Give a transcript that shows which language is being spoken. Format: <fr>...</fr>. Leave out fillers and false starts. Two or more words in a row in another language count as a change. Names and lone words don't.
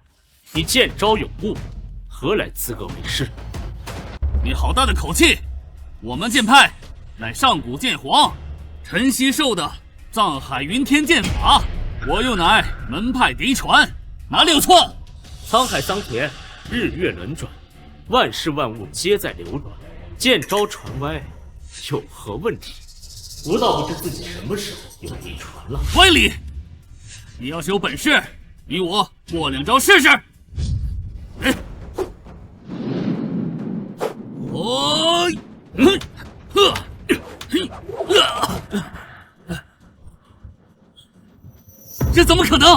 <zh>你剑招有误，何来资格为师？你好大的口气！我们剑派乃上古剑皇陈希授的藏海云天剑法，我又乃门派嫡传，哪里有錯？沧海桑田，日月轮轉，萬事萬物皆在流轉，劍招傳歪，有何問題？吾倒不知自己什麼時候有嫡傳了。歪理！你要是有本事，你我過2招試試。這怎麼可能？</zh>